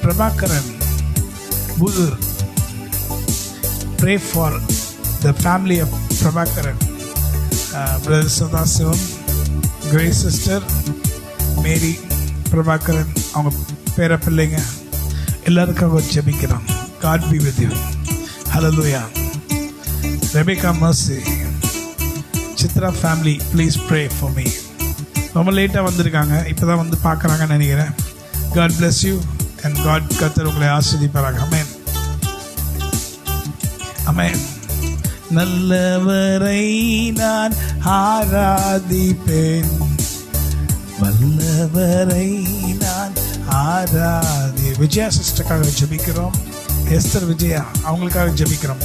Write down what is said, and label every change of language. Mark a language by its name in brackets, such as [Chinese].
[English] Prabhakaran Puthur, pray for the family of Prabhakaran, brother Sadasivam, Grace sister Mary Prabhakaran, [Tamil] அவங்க பேர பிள்ளைங்க எல்லாருக்காக ஜெபிக்கிறோம். [English] God be with you. Hallelujah. Rebecca Mercy, Chitra family, please pray for me. [Tamil] ரொம்ப லேட்டாக வந்திருக்காங்க, இப்போ தான் வந்து பார்க்குறாங்கன்னு நினைக்கிறேன். [English] God bless you and God [Tamil] கர்த்தர் உங்களை ஆசீர்வதிப்பாராக. ஆமென், ஆமென். நல்லவரை நான் ஆராதிப்பேன், வல்லவரை நான் ஆராதி. விஜயா சிஸ்டருக்காக ஜெபிக்கிறோம். எஸ்தர் விஜயா அவங்களுக்காக ஜெபிக்கிறோம்.